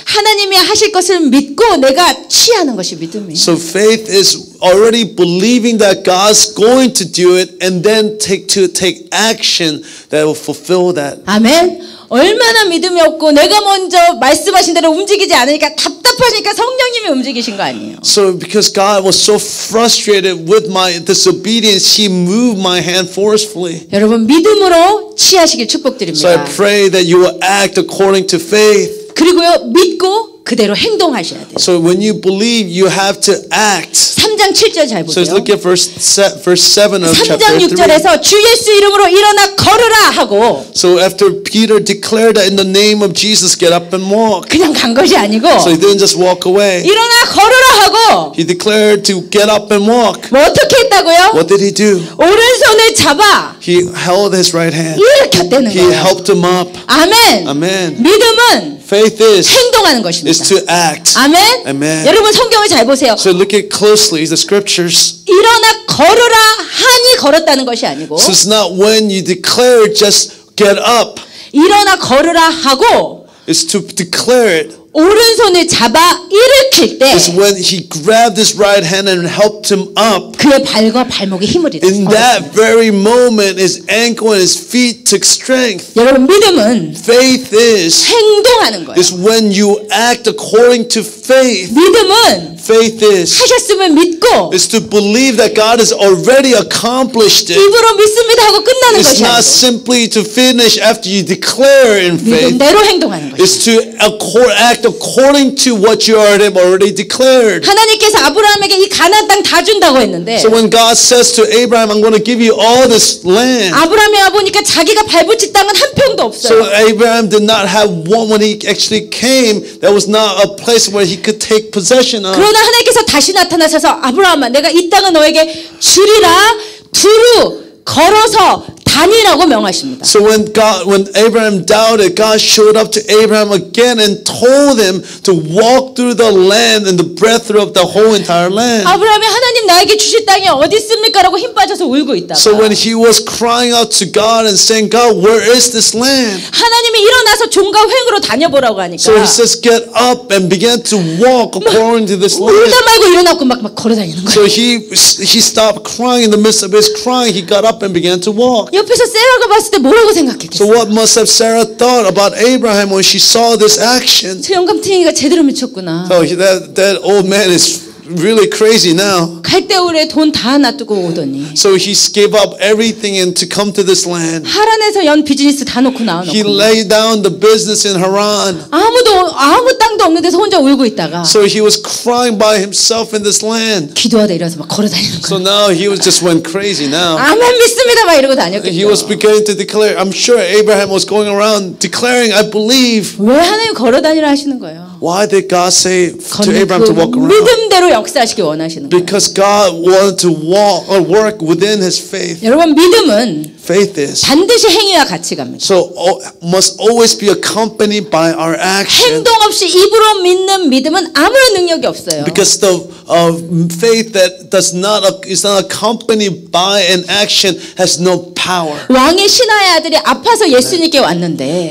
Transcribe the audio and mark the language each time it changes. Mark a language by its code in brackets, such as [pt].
[ko] 하나님이 하실 것을 믿고 내가 취하는 것이 믿음이에요. [en] so faith is already believing that God's going to do it and then take action that will fulfill that. [ko] 아멘. 얼마나 믿음이 없고 내가 먼저 말씀하신 대로 움직이지 않으니까 답답하니까 성령님이 움직이신 거 아니에요. [en] So because God was so frustrated with my disobedience, He moved my hand forcefully. [ko] 여러분 믿음으로 취하시길 [en] So I [ko] 축복드립니다. [en] pray that you will act according to faith. [ko] 그리고요 믿고 그대로 행동하셔야 돼요. [en] So when you believe, you have to act. [ko] 3장 7절 잘 [en] So let's [ko] 보세요. [en] look at verse 7 of [ko] 3장 [en] chapter 3. [ko] 6절에서 주 예수 이름으로 일어나 걸으라 하고 [en] So after Peter declared that in the name of Jesus, get up and walk. [ko] 그냥 간 것이 아니고 [en] So he didn't just walk away. [ko] 일어나 걸으라 하고 [en] He declared to get up and walk. [ko] 뭐 어떻게 했다고요? [en] What did he do? [ko] 오른손을 잡아 [en] He held his right hand. [ko] 일으켰다는 [en] He [ko] 거예요. [en] helped him up. [ko] 아멘. [en] Amen. [ko] 믿음은 [en] Faith is [ko] 행동하는 [en] to [ko] 것입니다. [en] act. [ko] 아멘. [en] Amen. [ko] 여러분 성경을 잘 보세요. [en] So look at closely the scriptures. [ko] 일어나 걸으라 하니 걸었다는 것이 아니고 [en] So it's not when you declare it, just get up. [ko] 일어나 걸으라 하고 [en] It's to declare it. [ko] 오른손을 잡아 일으킬 때 [en] It's when he grabbed his right hand and helped him up. [ko] 그의 발과 발목에 힘을 [en] In that [ko] 얻었습니다. [en] very moment, his ankle and his feet took strength. [ko] 여러분 믿음은 [en] Faith [ko] 행동하는 거예요. [en] is when you act according to faith. [ko] 믿음은 [en] Faith is [ko] 하셨으면 믿고 [en] to believe that God has already accomplished it. [ko] 입으로 믿습니다 하고 끝나는 [en] It's [ko] 것이 [en] not [ko] 아니고 [en] simply to finish after you declare in faith. [ko] 믿음대로 행동하는 것이에요. [en] It's to act according to what you already declared. [ko] 하나님께서 아브라함에게 이 가나안 땅 다 준다고 했는데 [en] So when God says to Abraham, I'm going to give you all this land. [ko] 아브라함이 와보니까 자기가 발붙일 땅은 한 평도 [en] So [ko] 없어요. [en] Abraham did not have one when he actually came. That was not a place where he could take possession of. [ko] 그러나 하나님께서 다시 나타나셔서 아브라함아 내가 이 땅을 너에게 주리라 두루 걸어서 다니라고 명하십니다. [en] So when Abraham doubted, God showed up to Abraham again and told him to walk through the land and the breadth of the whole entire land. [ko] 아브라함이 하나님 나에게 주실 땅이 어디 있습니까라고 힘 빠져서 울고 있다가 [en] So when he was crying out to God and saying, God, where is this land? [ko] 하나님이 일어나서 종과 횡으로 다녀보라고 하니까 [en] So he says, get up and began to walk according to this land. [ko] 울다 말고 일어났고 막 걸어다니는 거예요. [en] So he stopped crying in the midst of his crying. He got up and began to walk. [ko] 옆에서 세라가 봤을 때 뭐라고 [en] So [ko] 생각했겠어요? [en] what must have Sarah thought about Abraham when she saw this action? [ko] 저 영감탱이가 제대로 미쳤구나. [en] So that old man is really crazy now. [ko] 갈대우르에 돈 다 놔두고 오더니 [en] So he gave up everything and to come to this land. [ko] 하란에서 연 비즈니스 다 놓고 [en] He [ko] 나와놓고 [en] laid down the business in Haran. [ko] 아무 땅도 없는 데서 혼자 울고 있다가 [en] So he was crying by himself in this land. [ko] 기도하다 일어나서 막 걸어다니는 [en] So [ko] 거예요. [en] now he was just went crazy now. [ko] 아멘 믿습니다 막 이러고 [en] He was [ko] 다녔겠죠. [en] beginning to declare. I'm sure Abraham was going around declaring, I believe. [ko] 왜 하나님 걸어다니라 하시는 거예요? [en] Why did God say to [ko] 걷는 [en] Abraham to walk around? [ko] 믿음대로 역사하시기 원하시는 거예요. [en] Because God wanted to walk or work within his faith. [ko] 여러분 믿음은 [en] Faith is. [ko] 반드시 행위와 같이 갑니다. [en] So must always be accompanied by our action. [ko] 행동 없이 입으로 믿는 믿음은 아무런 능력이 없어요. [en] Because the faith that is not accompanied by an action has no power. [ko] 왕의 신하의 아들이 아파서 예수님께 왔는데